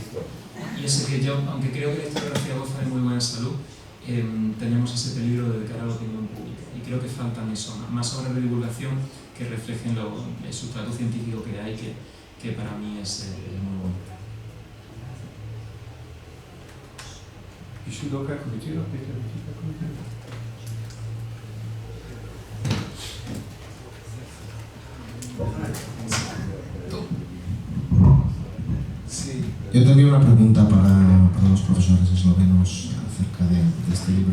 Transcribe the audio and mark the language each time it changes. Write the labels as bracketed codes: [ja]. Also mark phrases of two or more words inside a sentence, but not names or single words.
[es] Y eso que yo, aunque creo que la historiografía goza de muy buena salud, tenemos ese peligro de cara a la opinión pública. Y creo que faltan eso, más obras de divulgación que reflejen el sustrato científico que hay, que para mí es muy bueno. Ještě kdo kako vytýra? Sí. Yo tenía una pregunta para los profesores eslovenos acerca de este libro.